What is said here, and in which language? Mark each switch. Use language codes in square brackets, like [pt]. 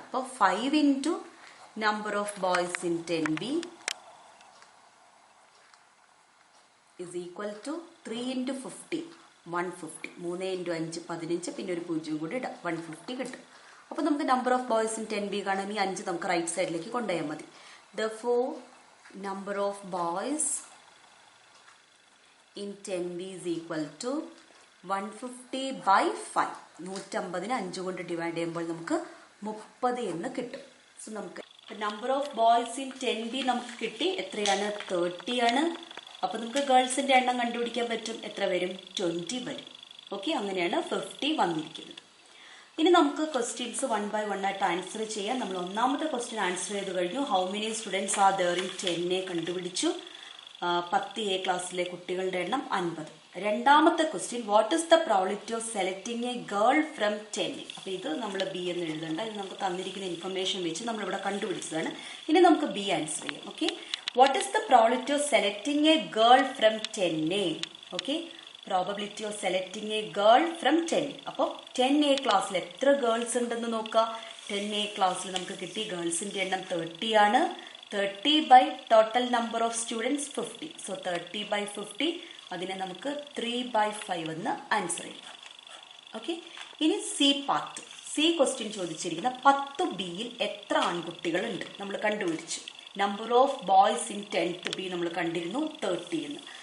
[ml] അപ്പോൾ [en] 5 into number of boys in 10B is equal to 3 into 50, 150. 3 into 5 15, [ml] പിന്നെ ഒരു 0 കൂടി ഇടാം, 150 കിട്ടും. അപ്പോൾ നമുക്ക് number of boys in 10B കാണാൻ ഈ 5 നമുക്ക് റൈറ്റ് സൈഡിലേക്ക് കൊണ്ടുപോയാൽ മതി. [en] Therefore, number of boys in 10B is equal to 150/5. [ml] 150നെ 5 കൊണ്ട് ഡിവൈഡ് ചെയ്യുമ്പോൾ നമുക്ക് 30 എന്ന് കിട്ടും. സോ നമുക്ക് [en] number of boys in 10B [ml] നമുക്ക് കിട്ടി. എത്രയാണ്? 30 ആണ്. അപ്പൊ നമുക്ക് ഗേൾസിന്റെ എണ്ണം കണ്ടുപിടിക്കാൻ പറ്റും. എത്ര വരും? 20 വരും. ഓക്കെ, അങ്ങനെയാണ് 50 വന്നിരിക്കുന്നത്. ഇനി നമുക്ക് ക്വസ്റ്റ്യൻസ് 1 by 1 ആയിട്ട് ആൻസർ ചെയ്യാം. നമ്മൾ ഒന്നാമത്തെ ക്വസ്റ്റ്യൻ ആൻസർ ചെയ്ത് കഴിഞ്ഞു. [en] how many students are there in 10A [ml] കണ്ടുപിടിച്ചു. 10A ക്ലാസ്സിലെ കുട്ടികളുടെ എണ്ണം 50. രണ്ടാമത്തെ question, [en] What is the probability of selecting a girl from 10A. [ml] അപ്പൊ ഇത് നമ്മൾ ബി എന്ന് എഴുതണ്ട, ഇത് നമുക്ക് തന്നിരിക്കുന്ന ഇൻഫർമേഷൻ വെച്ച് നമ്മളിവിടെ കണ്ടുപിടിച്ചതാണ്. ഇനി നമുക്ക് ബി ആൻസർ ചെയ്യാം. Okay, [en] what is the probability of selecting a girl from 10A? Okay, probability of selecting a girl from 10. [ml] അപ്പോൾ 10A ക്ലാസ്സിൽ എത്ര ഗേൾസ് ഉണ്ടെന്ന് നോക്കുക. 10A ക്ലാസ്സിൽ നമുക്ക് കിട്ടി ഗേൾസിന്റെ എണ്ണം 30 ആണ്. [en] 30 by total number of students 50. So 30 by 50, [ml] അതിനെ നമുക്ക് 3/5 എന്ന് ആൻസർ ചെയ്യാം. ഓക്കെ, ഇനി സി പാർട്ട്. സി ക്വസ്റ്റ്യൻ ചോദിച്ചിരിക്കുന്ന 10Bയിൽ എത്ര ആൺകുട്ടികളുണ്ട് നമ്മൾ കണ്ടുപിടിച്ചു. [en] number of boys in 10B [ml] നമ്മൾ കണ്ടിരുന്നു 30 എന്ന്.